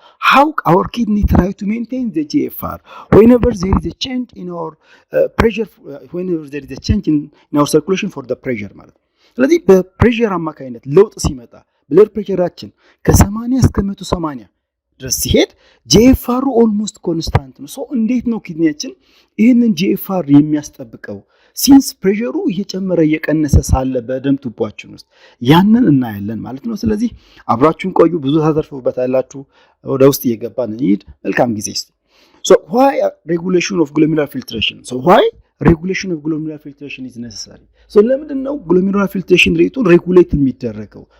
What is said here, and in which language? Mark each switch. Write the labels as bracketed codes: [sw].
[en] how our kidney try to maintain the GFR whenever there is a change in our pressure, whenever there is a change in our circulation for the pressure [am] ማለት ስለዚህ በፕሬሸር አማካይነት ለውጥ ሲመጣ ብለድ ፕሬሸራችን ከ80 እስከ 180 ድረስ ሲሄድ GFR ኦልሞስት ኮንስታንት ነው። እንዴት ነው ኪድኒያችን ይሄንን GFR የሚያስጠብቀው? ሲንስ ፕሬሸሩ እየጨመረ እየቀነሰ ሳለ በደም ቱቦአችን ውስጥ ያንን እናያለን ማለት ነው። ስለዚህ አብራችሁን ቆዩ፣ ብዙ ታተርፉበታላችሁ። ወደ ውስጥ እየገባን እንሂድ። መልካም ጊዜ። [en] why regulation of glomerular filtration? Why regulation of glomerular filtration is necessary? [am] ለምንድን ነው glomerular filtration ሬቱን ሬጉሌት የሚደረገው?